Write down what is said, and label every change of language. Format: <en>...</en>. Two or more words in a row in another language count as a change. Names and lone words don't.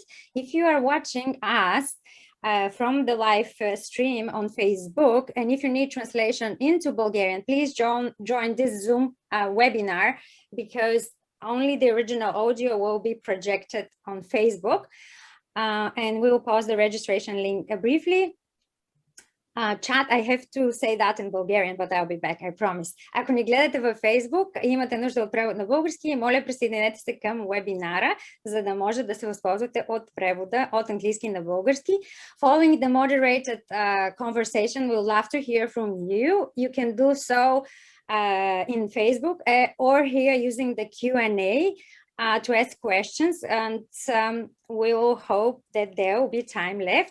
<en>If you are watching us from the live stream on Facebook, and if you need translation into Bulgarian, please join this Zoom webinar, because only the original audio will be projected on Facebook. And we will post the registration link briefly. Chat, I have to say that in Bulgarian, but I'll be back, I promise.</en> <bg>Ако ни гледате във Facebook и имате нужда от превод на български, моля присъединете се към вебинара, за да може да се възползвате от превода от английски на български.</bg> <en>Following the moderated conversation, we'll love to hear from you. You can do so in Facebook or here using the Q&A. To ask questions, and we will hope that there will be time left.</en>